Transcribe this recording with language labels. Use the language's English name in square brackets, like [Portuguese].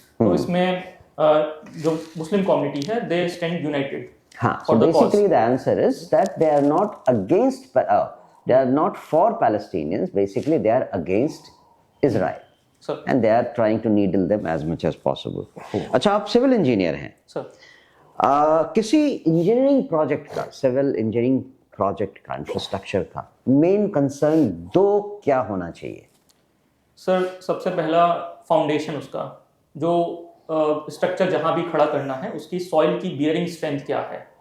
[Hindi] तो इसमें जो मुस्लिम कम्युनिटी है [English] they stand united [Hindi] हाँ, so [English] for the cause. basically the answer is that they are not against, they are not for Palestinians. Basically, they are against Israel, [Hindi] sir [English] and they are trying to needle them as much as possible. [Hindi] अच्छा, आप civil engineer हैं। Sir किसी engineering project का, civil engineering project का, infrastructure का main concern दो क्या होना चाहिए? सर सबसे पहला फाउंडेशन, उसका जो स्ट्रक्चर जहां भी खड़ा करना है उसकी सॉइल की बियरिंग स्ट्रेंथ क्या है।